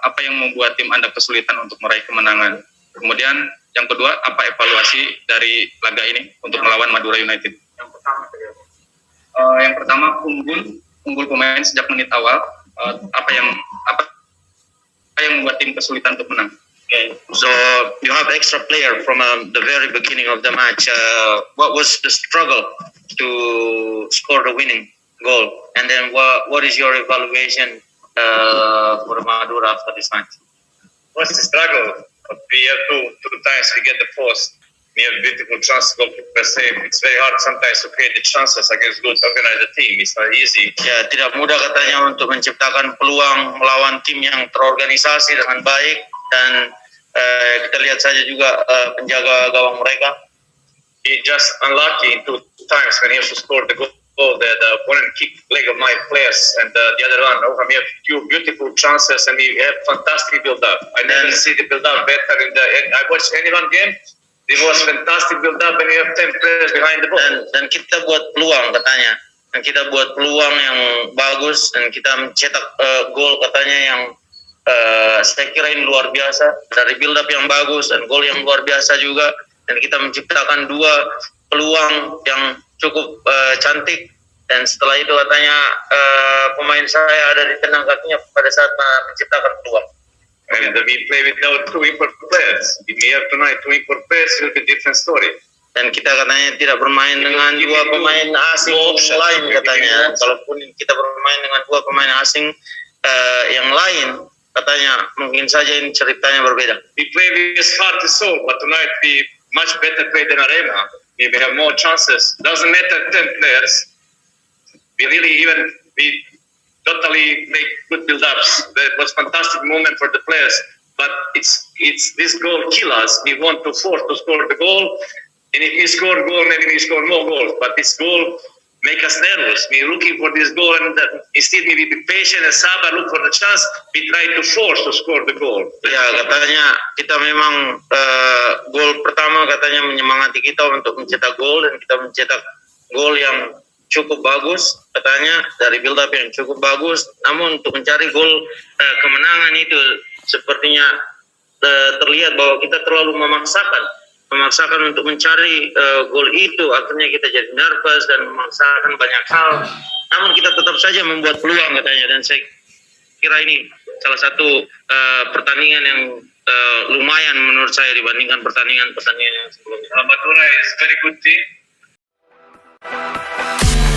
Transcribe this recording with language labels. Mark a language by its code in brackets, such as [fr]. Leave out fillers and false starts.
[id] Apa yang membuat tim Anda kesulitan untuk meraih kemenangan? Kemudian yang kedua, apa evaluasi dari laga ini untuk melawan Madura United? Yang pertama unggul pemain sejak menit awal. Apa yang membuat tim kesulitan untuk menang? [en] Okay, so you have extra player from the very beginning of the match. What was the struggle to score the winning goal? And then what is your evaluation for Madura after this match? What's the struggle? We have two times we get the post. We have beautiful chances to go per save. It's very hard sometimes to create the chances against good organized team. It's not easy. [id] Ya, tidak mudah katanya untuk menciptakan peluang melawan tim yang terorganisasi dengan baik, dan kita lihat saja juga penjaga gawang mereka. [en] He just unlucky in 2 times when he has to score the goal. The opponent kicked leg of my players, and the other one, we have 2 beautiful chances, and we have fantastic build up. I never see the build up better I watched any one game. It was fantastic build up, and we have 10 players behind the ball. [id] Dan kita buat peluang katanya. Dan kita buat peluang yang bagus, dan kita mencetak gol katanya yang saya kira ini luar biasa, dari build up yang bagus dan gol yang luar biasa juga. dan kita menciptakan 2 peluang yang cukup cantik, dan setelah itu katanya pemain saya ada di tendang kakinya pada saat menciptakan peluang. [en] And we play without 2 import players. If we have tonight 2 import players, it will be a different story. [id] Dan kita katanya tidak bermain dengan 2 pemain asing lain katanya. Kalaupun kita bermain dengan 2 pemain asing yang lain, katanya mungkin saja ini ceritanya berbeda. [en] We play with heart and soul, but tonight we much better play than Arema. We have more chances. Doesn't matter 10 players. We totally make good build-ups. That was fantastic moment for the players. But it's this goal kill us. We want to force to score the goal. And if we score goal, maybe we score more goals. But this goal make us nervous. We're looking for this goal, and instead we be patient and sabar, look for the chance. We try to force to score the goal. [id] Ya, katanya kita memang gol pertama katanya menyemangati kita untuk mencetak gol, dan kita mencetak gol yang cukup bagus katanya, dari build up yang cukup bagus. Namun untuk mencari gol kemenangan itu sepertinya terlihat bahwa kita terlalu memaksakan untuk mencari gol itu. Akhirnya kita jadi nervous dan memaksakan banyak hal. Namun kita tetap saja membuat peluang katanya, dan saya kira ini salah satu pertandingan yang lumayan menurut saya dibandingkan pertandingan yang sebelumnya. [en] Madura is very good team.